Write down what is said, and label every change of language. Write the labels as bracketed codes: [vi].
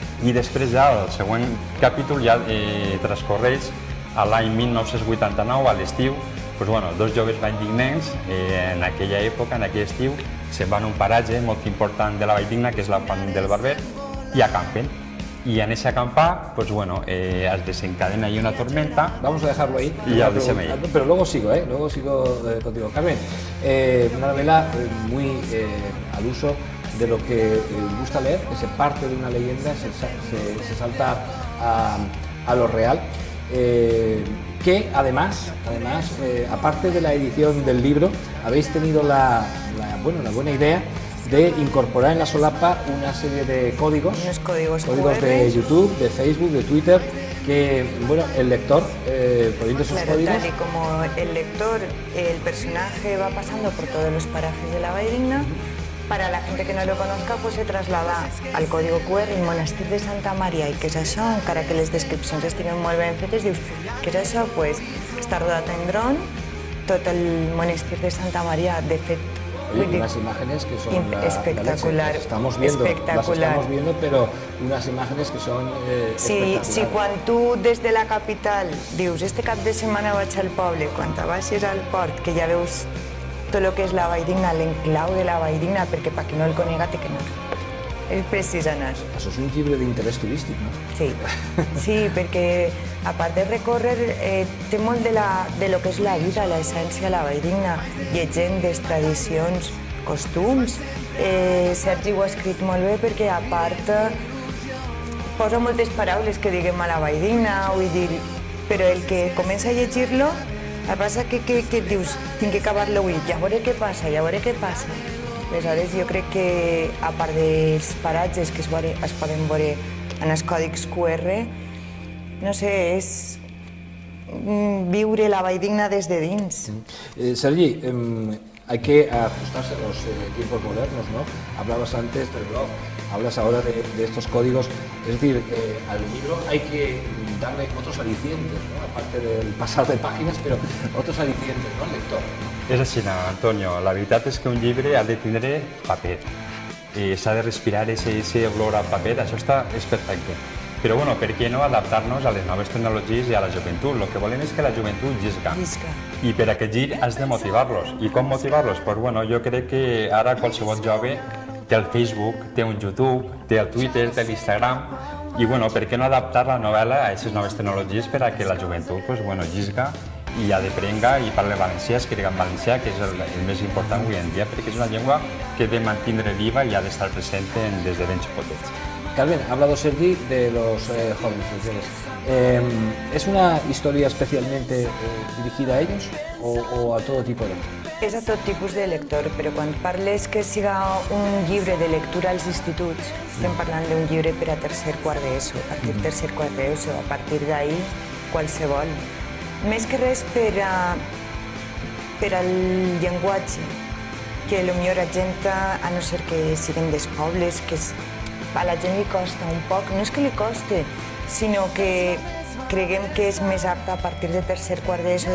[ca] I després ja el següent capítol ja transcorreix a l'any 1989, a l'estiu, pues, bueno, 2 joves valldignencs en aquella època, en aquell estiu, se'n van a un paratge molt important de la Valldigna, que és la Font del Barber, i acampen. [es] Y en ese acampar, pues bueno, desencadena ahí una tormenta. Vamos a dejarlo ahí. Y ya lo ahí. Pero luego sigo, luego sigo contigo. Carmen, una novela muy al uso de lo que gusta leer, que se parte de una leyenda, se salta a lo real. Que además, aparte de la edición del libro, habéis tenido la buena idea de incorporar en la solapa una serie de códigos, unos códigos de YouTube, de Facebook, de Twitter, que bueno, el lector, poniendo esos códigos... Tal y como el lector, el personaje va pasando por todos los parajes de la Valldigna, para la gente que no lo conozca, pues se traslada al código QR el monestir de Santa Maria. [ca] I què és això? Encara que les descripcions estiguin molt ben fetes, dius, què és això? Pues està rodat en dron, tot el monestir de Santa Maria, de fet, [es] unas imágenes que son espectacular, las estamos viendo, pero unas imágenes que son espectaculares. [ca] Si quan tu des de la capital dius este cap de setmana vaig al poble, quan baixes al port, que ja veus tot el que és la Valldigna, l'enclau de la Valldigna, perquè per qui no el conega té que anar. És precís anar. Això és un llibre d'interès turístic, no? Sí, perquè a part de recórrer té molt de lo que és la vida, l'essència de la Valldigna, llegendes, tradicions, costums. Sergi ho ha escrit molt bé perquè a part posa moltes paraules que diguem a la Valldigna, vull dir, però el que comença a llegir-lo el que passa que dius, tinc que acabar-lo avui, ja veuré què passa. Aleshores, jo crec que, a part dels paratges que es poden veure en els còdics QR, no sé, és viure la Valldigna des de dins. [es] Sergi, hay que ajustarse a los tiempos modernos, ¿no? Hablabas antes del blog, hablas ahora de estos códigos, es decir, al libro hay que darle otros alicientes, ¿no? Aparte del pasar de páginas, pero otros alicientes, ¿no? Al lector. [ca] És així, Antonio. La veritat és que un llibre ha de tindre paper. S'ha de respirar aquest olor a paper, això és perfecte. Però bueno, per què no adaptar-nos a les noves tecnologies i a la joventut? El que volem és que la joventut llisca. I per aquest gir has de motivar-los. I com motivar-los? Pues bueno, jo crec que ara qualsevol jove té el Facebook, té un YouTube, té el Twitter, té l'Instagram, i bueno, per què no adaptar la novel·la a aquestes noves tecnologies per a que la joventut pues, bueno, llisca i adeprenga i parli valencià, escriga en valencià, que és el més important avui en dia, perquè és una llengua que ha de mantenir viva i ha d'estar present des de ben xicotets. [es] Carmen, ha hablado Sergi de los jóvenes. ¿Es una historia especialmente dirigida a ellos o a todo tipo de lectors? [ca] És a tot tipus de lector, però quan parles que siga un llibre de lectura als instituts, estem parlant d'un llibre per a tercer quart d'ESO, a partir de tercer quart d'ESO, a partir d'ahir, qualsevol. Més que res per al llenguatge, que potser la gent, a no ser que siguin dels pobles, que a la gent li costa un poc, no és que li coste, sinó que creguem que és més apte a partir de tercer quart d'ESO.